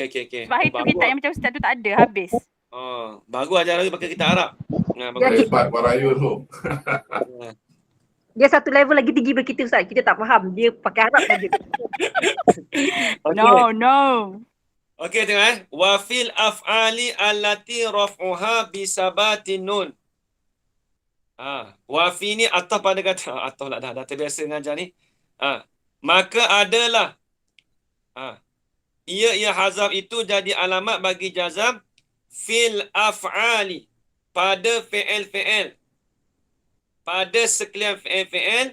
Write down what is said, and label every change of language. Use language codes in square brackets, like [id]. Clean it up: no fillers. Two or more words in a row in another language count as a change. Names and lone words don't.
[ms] Sebab itu kitab yang macam Ustaz tu tak ada, habis. Bagus ajar lagi pakai kitab Arab. Hebat Warayu tu. Dia satu level lagi tinggi daripada kita Ustaz. Kita tak faham. Dia pakai Arab saja. [en] No. [ms] Okey, tengok [ar] وفي الأفعال التي رفعها بثبات النون. [ms] Wa fi ni ataf pada kata ataf lah dah terbiasa ngajar ni. Maka adalah ia hazaf itu jadi alamat bagi jazam [ar] في الأفعال [ms] pada fi'il. Pada sekalian fi'il.